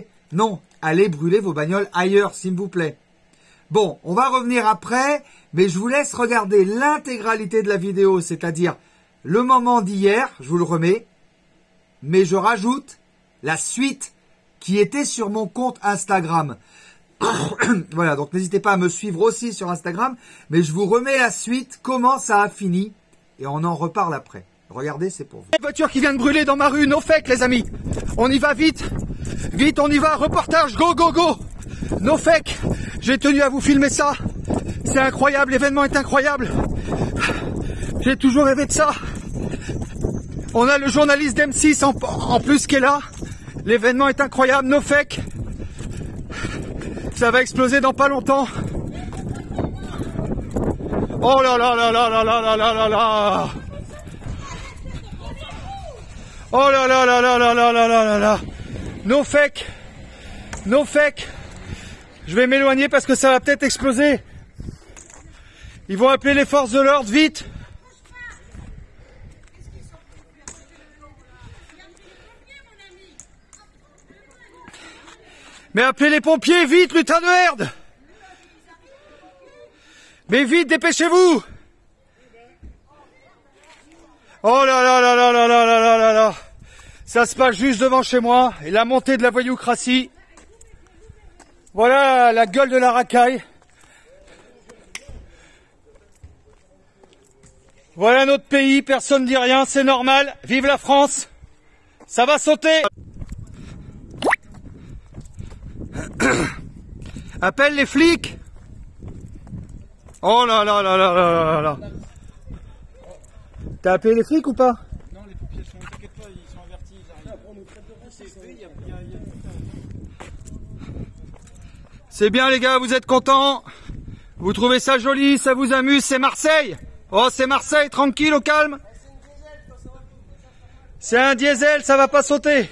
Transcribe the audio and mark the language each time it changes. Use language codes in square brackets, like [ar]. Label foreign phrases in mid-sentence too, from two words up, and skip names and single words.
[fr] Non, allez brûler vos bagnoles ailleurs, s'il vous plaît. Bon, on va revenir après, mais je vous laisse regarder l'intégralité de la vidéo, c'est-à-dire le moment d'hier, je vous le remets, mais je rajoute la suite qui était sur mon compte Instagram. Voilà, donc n'hésitez pas à me suivre aussi sur Instagram, mais je vous remets la suite, comment ça a fini, et on en reparle après. Regardez, c'est pour vous. Une voiture qui vient de brûler dans ma rue, [en] no fake [fr] les amis. On y va vite, vite on y va, reportage, [en] go go go. No fake, [fr] j'ai tenu à vous filmer ça. C'est incroyable, l'événement est incroyable. J'ai toujours rêvé de ça. On a le journaliste d'M6 en plus qui est là. L'événement est incroyable, [en] no fake. [fr] Ça va exploser dans pas longtemps. Oh là là là là là là là là là là. Oh là là là là là là là là là là. [en] No fake. No fake. [fr] Je vais m'éloigner parce que ça va peut-être exploser. Ils vont appeler les forces de l'ordre, vite. Mais appelez les pompiers, vite, lutin de merde! Mais vite, dépêchez-vous! Oh là là là là là là là là là là! Ça se passe juste devant chez moi, et la montée de la voyoucratie. Voilà la gueule de la racaille. Voilà notre pays, personne ne dit rien, c'est normal. Vive la France! Ça va sauter! Appelle les flics. Oh là là là là là là là. T'as appelé les flics ou pas? Non, les pompiers sont, t'inquiète C'est bien les gars, vous êtes contents? Vous trouvez ça joli, ça vous amuse, c'est Marseille? Oh c'est Marseille, tranquille, au calme. C'est un diesel, ça va pas sauter.